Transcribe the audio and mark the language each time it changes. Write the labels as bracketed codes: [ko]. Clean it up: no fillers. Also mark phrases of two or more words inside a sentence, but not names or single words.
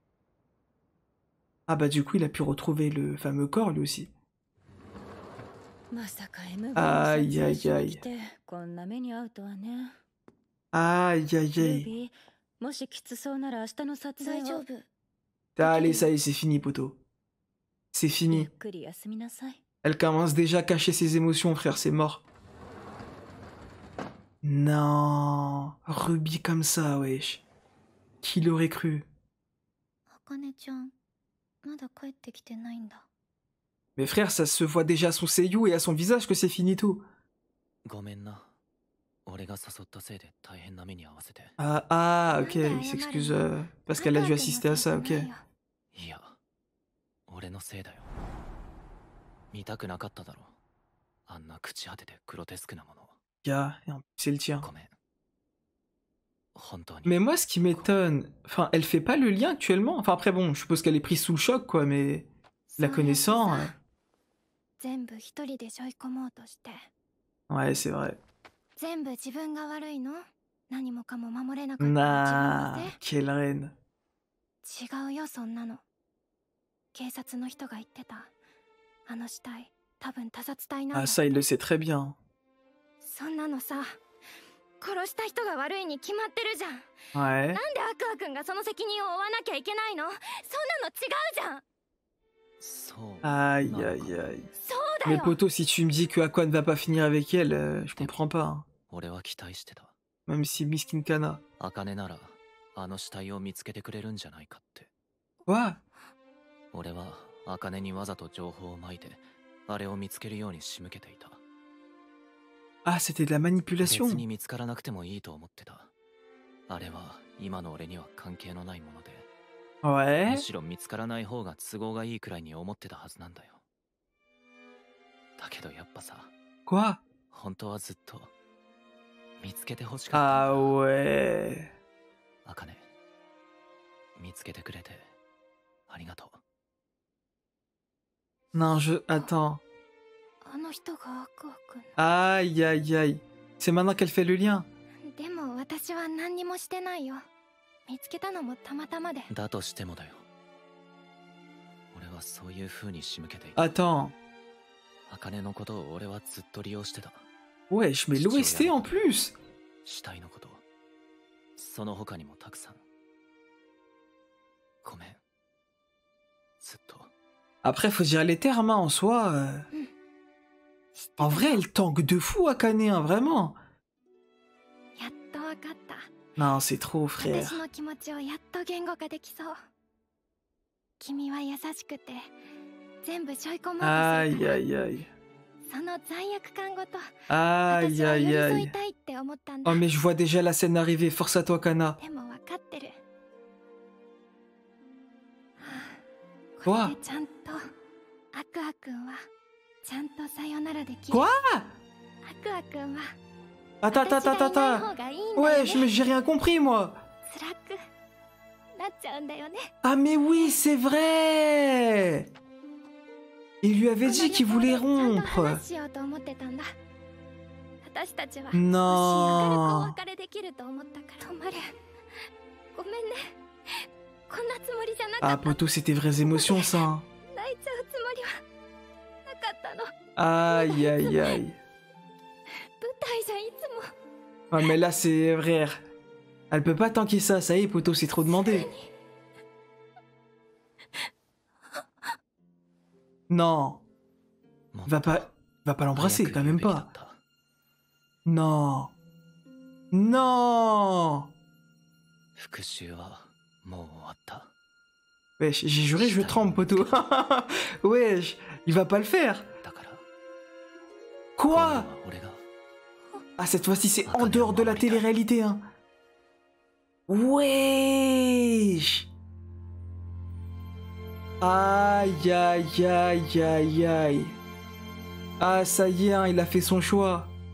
[fr] Ah du coup, il a pu retrouver le fameux corps, lui aussi. Aïe, aïe, aïe. Aïe, aïe, aïe. Allez, ça y est, c'est fini, poteau. C'est fini. [ja] くり休みなさい。 [fr] Elle commence déjà à cacher ses émotions, frère, c'est mort. Non, Ruby comme ça, wesh. Qui l'aurait cru? [ja] 茜ちゃんまだ帰ってきてないんだ。 [fr] Mais frère, ça se voit déjà à son seiyuu et à son visage que c'est finito. [ja] ごめんな。俺が誘ったせいで大変な目に遭わせて。 [fr] Ah, ok, il s'excuse parce qu'elle a dû assister à ça, ok. [ja] いや、俺のせいだよ。見たくなかっただろ。あんな朽ち果ててグロテスクなもの。 [fr] Gars, et en plus, c'est le tien. [ja] ごめん。本当に。 [fr] Mais moi, ce qui m'étonne, enfin, elle fait pas le lien actuellement. Enfin, après, bon, je suppose qu'elle est prise sous le choc, quoi, mais la connaissant. [ja] 全部一人で背負い込もうとして。 [fr] Ouais, c'est vrai. [ja] 全部自分が悪いの？何もかも守れなかったら [fr] Nah, [ja] 自分の [fr] quelle reine. [ja] せい？違うよそんなの。警察の人が言ってた。あの死体、多分他殺体なんだ。 [fr] Ah, ça, il le sait très bien. [ja] そんなのさ、殺した人が悪いに決まってるじゃん。 [fr] Ouais. [ja] なんでアクア君がその責任を負わなきゃいけないの？そんなの違うじゃん。そう。 [fr] Aïe, aïe, aïe. [ja] そうだ [fr] Mais [ja] よ。 [fr] poto, si tu me dis que Aqua ne va pas finir avec elle, je comprends pas. Hein. [ja] 俺は期待してた。 [fr] Même si Miskin Kana. [ja] 茜ならあの死体を見つけてくれるんじゃないかって。 [fr] Quoi? [ja] 俺は茜にわざと情報をまいてあれを見つけるように仕向けていた。 [fr] Ah, c'était de la [ja] 別 [fr] manipulation. [ja] に見つからなくてもいいと思ってた。あれは今の俺には関係のないもので、 [fr] Ouais. [ja] むしろ見つからない方が都合がいいくらいに思ってたはずなんだよ。だけどやっぱさ、 [fr] Quoi? [ja] 本当はずっと見つけてほしかったん [fr] Ah [ja] だ。 [fr] ouais. [ja] 茜、見つけてくれてありがとう。 [fr] Non, Attends. [ja] あの人がアクア君。 [fr] Aïe, aïe, aïe. C'est maintenant qu'elle fait le lien. [ja] でも私は何にもしてないよ。見つけたのもたまたまで。だとしてもだよ。俺はそういう風に仕向けていた。 [fr] Attends. [ja] 茜のことを俺はずっと利用してた。 [fr] Wesh, mais l'OST en plus. [ja] 死体のこと、その他にもたくさん。ごめん。ずっと。 [fr] Après, faut dire les termes, hein, en soi. En vrai, elle tangue de fou, Akane, hein, vraiment. [ja] やっとわかった。 [fr] Non, c'est trop, frère. [ja] 私の気持ちをやっと言語化できそう。君は優しくて全部背負い込もうとするから。 [fr] Aïe, aïe, aïe. [ja] その罪悪感ごと [fr] Aïe, [ja] 私は寄 [fr] aïe, [ja] り添 [fr] aïe. [ja] いたいって思ったんだ。 [fr] Oh, mais je vois déjà la scène arriver. Force à toi, Kana. [ja] でも分かってる。こ [fr] Quoi? [ja] れでちゃんとアクア君はちゃんとさよならできる。 [fr] Quoi? [ja] アクア君は [fr] Attends, [ja] 私 [fr] attends, [ja] が [fr] attends, [ja] いない [fr] attends. [ja] 方がいいんだよ [fr] Wesh, [ja] ね。 [fr] mais j'ai rien compris, moi. [ja] 辛くなっちゃうんだよね。 [fr] Ah, mais oui, c'est vrai. Il lui avait dit qu'il voulait [ja] この予定でちゃんと [fr] rompre. [ja] 話しようと思ってたんだ。私たちは [fr] Non. [ja] 少し明るくお別れできると思ったからマル。ごめんね。こんなつもりじゃなか [fr] Ah, [ja] った。 [fr] poto, c'est tes vraies émotions, ça. Hein. [ja] 泣いちゃうつもりはなかったの。 [fr] Aïe, aïe, aïe. [ja] 舞台じゃいつも [fr] Ah, mais là, c'est vrai. Elle peut pas tanker ça. Ça y est, poto, c'est trop demandé. Non. Va pas l'embrasser, quand même pas. Non. Non. [ja] 復讐はもう終わった。 [fr] Wesh, j'ai juré, je tremble, poto. Wesh, il va pas le faire. [ja] だから、 [fr] Quoi? [ja] 今度は俺が [fr] Ah, cette fois-ci, c'est en dehors de la télé-réalité, hein. Wesh. Aïe, aïe, aïe, aïe, aïe. Ah, ça y est, hein, il a fait son choix.